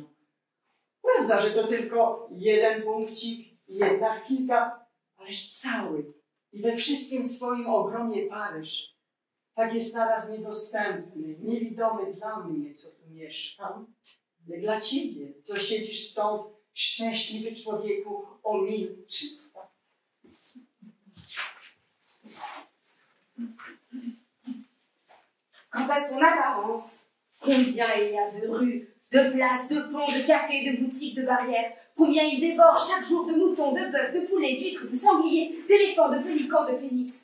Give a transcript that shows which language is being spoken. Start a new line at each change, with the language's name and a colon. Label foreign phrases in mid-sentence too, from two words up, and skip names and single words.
Polish: Prawda, że to tylko jeden punkcik, jedna chwilka, ależ cały i we wszystkim swoim ogromie Paryż. Tak jest naraz niedostępny, niewidomy dla mnie, co tu mieszkam, jak dla ciebie, co siedzisz stąd, szczęśliwy człowieku, o mil 300.
French: Quant à son apparence, combien il y a de rues, de places, de ponts, de cafés, de boutiques, de barrières, combien il dévore chaque jour de moutons, de bœufs, de poulets, d'huîtres, de sangliers, d'éléphants, de pélicans, de phénix.